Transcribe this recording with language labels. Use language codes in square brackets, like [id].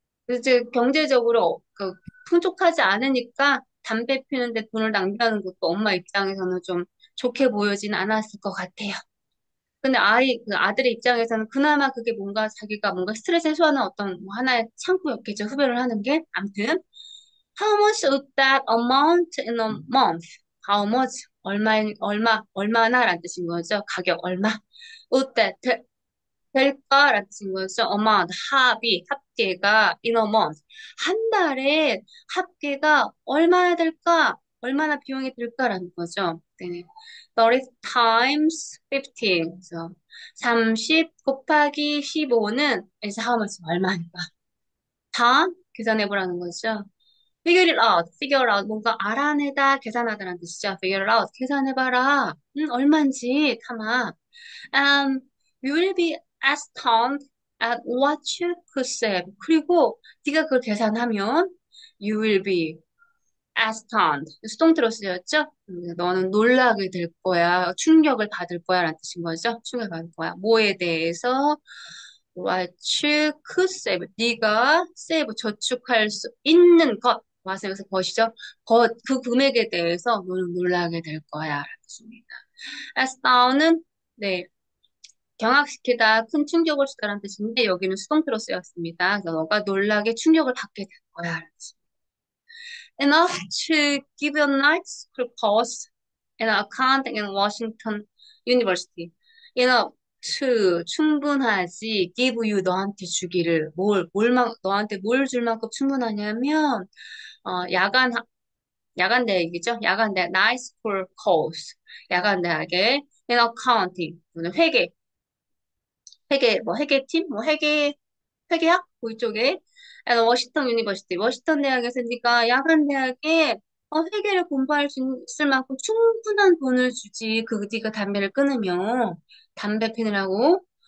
[ko] 이제 경제적으로 풍족하지 않으니까 담배 피우는데 돈을 낭비하는 것도 엄마 입장에서는 좀 좋게 보여지는 않았을 것 같아요. 근데 그 아들의 입장에서는 그나마 그게 뭔가 자기가 뭔가 스트레스 해소하는 어떤 뭐 하나의 창구였겠죠. 흡연을 하는 게. 암튼 [en] How much would that amount in a month? How much? [ko] 얼마나라는 뜻인 거죠. 가격 얼마? Would that 될까라는 뜻인 거죠. [en] amount, [ko] 합계가 [en] in a month. [ko] 한 달에 합계가 얼마나 될까? 얼마나 비용이 들까라는 거죠. [en] 네. 30 times 15. [ko] 그래서 30 곱하기 15는 그래서 how much 얼마니까? 다 계산해보라는 거죠. figure out, 뭔가 알아내다, 계산하다라는 뜻이죠. figure out, 계산해봐라. 얼만지, 타마. [en] You will be astounded at what you could save. [ko] 그리고 네가 그걸 계산하면 [en] you will be astounded. [ko] 수동태로 쓰였죠? 너는 놀라게 될 거야. 충격을 받을 거야. 라는 뜻인 거죠. 충격을 받을 거야. 뭐에 대해서 [en] what you could save. [ko] 네가 save, 저축할 수 있는 것. 맞아요. 여기서 것이죠. 그 금액에 대해서 너는 놀라게 될 거야. 라는 뜻입니다. astound는 네, 경악시키다, 큰 충격을 주다라는 뜻인데 여기는 수동태로 쓰였습니다. 그래서 너가 놀라게 충격을 받게 될 거야. 라는 뜻입니다. [en] Enough to give you a night school course and account in Washington University. Enough to [ko] 충분하지 [en] give you [ko] 너한테 주기를 너한테 뭘 줄 만큼 충분하냐면 야간 대학이죠. 야간 대학 [en] night school course [ko] 야간 대학의 in accounting 회계팀 회계학 그쪽에 워싱턴 유니버시티 워싱턴 대학에서 네가 야간 대학에 회계를 공부할 수 있을 만큼 충분한 돈을 주지 그 네가 담배를 끊으면 담배 피느라고